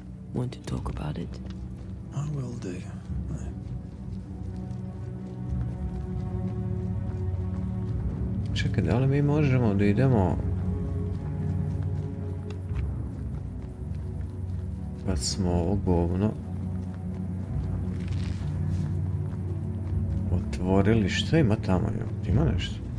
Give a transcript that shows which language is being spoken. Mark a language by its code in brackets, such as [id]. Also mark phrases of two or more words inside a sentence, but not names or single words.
[en] Want to talk about it? I will do. [sr] Čekaj, da li mi možemo da idemo... Kad smo ovo govno... otvorili, što ima tamo? Ima nešto?